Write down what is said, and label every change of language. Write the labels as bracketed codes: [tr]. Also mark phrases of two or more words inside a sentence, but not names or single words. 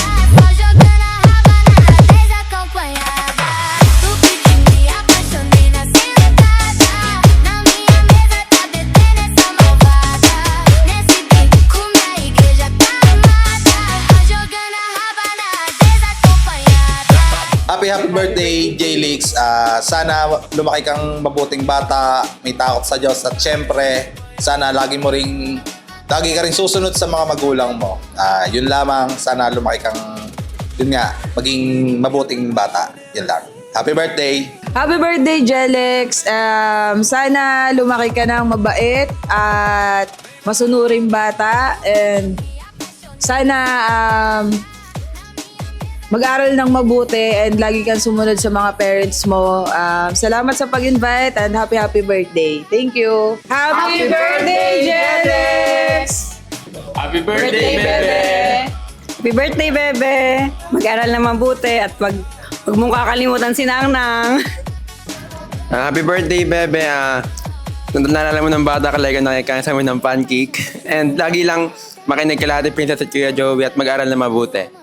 [pt] Só jogando a raba na desacompanhada. No pique me apaixonei na sentada. Na minha mesa tá bebendo essa malvada. Nesse pique com minha igreja tá amada. Só jogando a raba na desacompanhada. [en] Happy birthday, J-Lix. [tl] Sana lumaki kang mabuting bata, may takot sa Diyos at syempre, sana lagi ka rin susunod sa mga magulang mo. Yun lamang, sana lumaki kang, yun nga, maging mabuting bata. Yun lang. [en] Happy birthday! Happy birthday, Jelix! [tl] Sana lumaki ka ng mabait at masunuring bata and sana mag-aral ng mabuti and lagi kang sumunod sa mga parents mo. Salamat sa pag-invite [en] and happy birthday. Thank you! Happy birthday, Jelix! Happy birthday, bebe! Happy birthday, Bebe! [tl] Mag-aral na mabuti at wag mong kakalimutan si Nang-Nang. [en] Happy birthday, Bebe. [tl] Naalala mo ng bata ka, like nakikain sa amin ng pancake. And lagi lang makinig ka lahat, Princess at Kuya Joey, at mag-aral na mabuti.